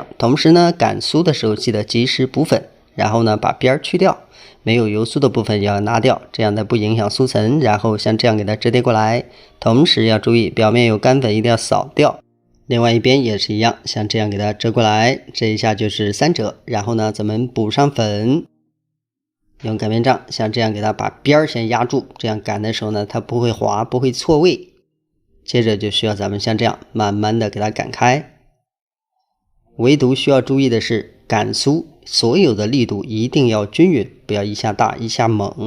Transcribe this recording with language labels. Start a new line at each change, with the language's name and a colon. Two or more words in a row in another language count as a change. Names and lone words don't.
Chinese: 同時呢，擀酥的時候記得及時補粉，然後呢把邊去掉，沒有油酥的部分也要拿掉，這樣呢不影響酥層。然後像這樣給它折疊過來，同時要注意表面有乾粉一定要掃掉。另外一邊也是一樣，像這樣給它折過來，這一下就是3折。然後呢，咱們補上粉。用擀面杖像這樣給它把邊先壓住，這樣擀的時候呢它不會滑，不會錯位。接着就需要咱們像這樣慢慢的給它擀開。唯獨需要注意的是，擀酥所有的力度一定要均匀，不要一下大一下猛。